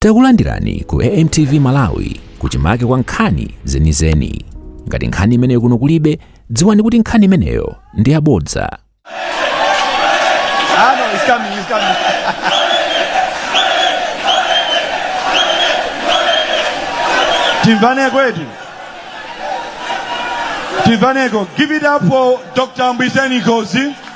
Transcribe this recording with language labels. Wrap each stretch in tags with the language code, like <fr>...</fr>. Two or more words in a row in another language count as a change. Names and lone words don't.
<ny>Takulandirani ku AMTV Malawi kuchimake kwa nkhani zenizeni. Ngati nkhani imeneyo kuno kulibe, dziwani kuti nkhani imeneyo ndi yabodza.</ny> <en>No, it's coming. Timvaneko, give it up for Dr. Mbuyiseni Ndlozi.</en>